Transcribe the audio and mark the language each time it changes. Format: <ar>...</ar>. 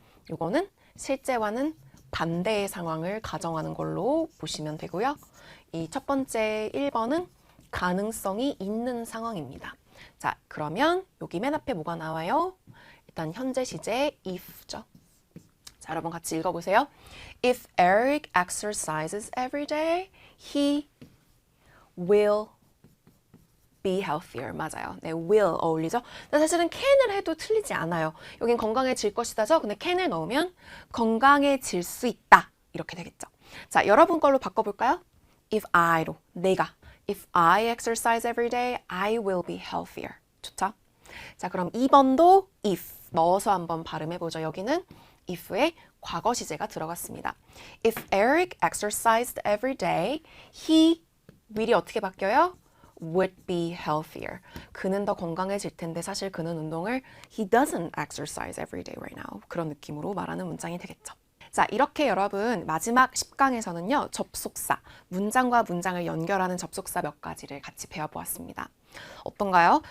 <ko>이거는 실제와는 반대의 상황을 가정하는 걸로 보시면 되고요. 이 첫 번째 1번은 가능성이 있는 상황입니다. 자, 그러면 여기 맨 앞에 뭐가 나와요? 일단 현재 시제 if죠. 자, 여러분 같이 읽어보세요.</ko> <en>If Eric exercises every day, he will be healthier.</en> <ko>맞아요. 네, will 어울리죠? 근데 사실은 can을 해도 틀리지 않아요. 여긴 건강해질 것이다죠? 근데 can을 넣으면 건강해질 수 있다. 이렇게 되겠죠. 자, 여러분 걸로 바꿔볼까요? If I로, 내가.</ko> <en>If I exercise every day, I will be healthier.</en> <ko>좋죠? 자, 그럼 2번도 if 넣어서 한번 발음해보죠. 여기는 if에 과거 시제가 들어갔습니다.</ko> <en>If Eric exercised every day, he will이</en> <ko>어떻게 바뀌어요?</ko> <en>would be healthier.</en> <ko>그는 더 건강해질 텐데 사실 그는 운동을</ko> <en>he doesn't exercise every day right now.</en> <ko>그런 느낌으로 말하는 문장이 되겠죠. 자, 이렇게 여러분 마지막 10강에서는요. 접속사, 문장과 문장을 연결하는 접속사 몇 가지를 같이 배워보았습니다. 어떤가요?</ko>